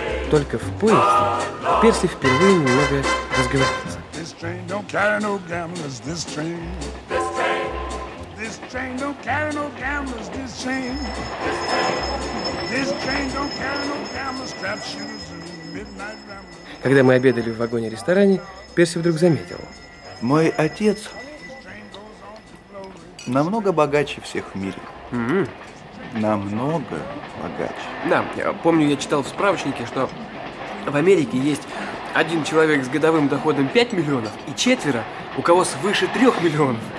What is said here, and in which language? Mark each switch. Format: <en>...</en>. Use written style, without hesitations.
<ru>Только в поезде Перси впервые немного разговаривался.</ru> <en>This train don't carry no gamblers, this train. This train don't carry no gamblers, this train. This train don't carry no gamblers, crap shooters and midnight ramblers.</en> <ru>Когда мы обедали в вагоне-ресторане, Перси вдруг заметил. Мой отец намного богаче всех в мире. Mm-hmm. Намного богаче. Да, я помню, я читал в справочнике, что в Америке есть один человек с годовым доходом 5 миллионов и четверо, у кого свыше 3 миллионов.</ru>